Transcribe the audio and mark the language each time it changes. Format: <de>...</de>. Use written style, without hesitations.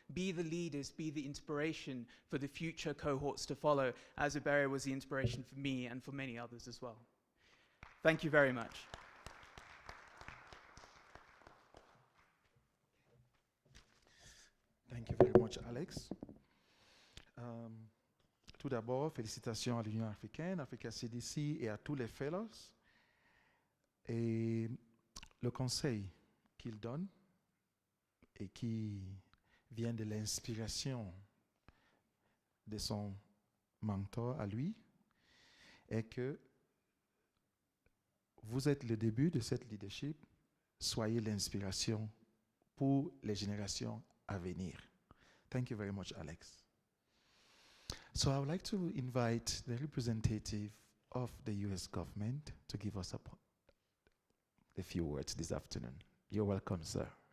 <en>Be the leaders, be the inspiration for the future cohorts to follow, as Ibere was the inspiration for me and for many others as well. Thank you very much. Thank you very much, Alex.</en> <fr>Tout d'abord, félicitations à l'Union africaine, Africa CDC et à tous les fellows. Et le conseil qu'il donne et qui vient de l'inspiration de son mentor à lui est que vous êtes le début de cette leadership, soyez l'inspiration pour les générations à venir.</fr> <en>Thank you very much, Alex. So I would like to invite the representative of the US government to give us a few words this afternoon. You're welcome, sir.</en>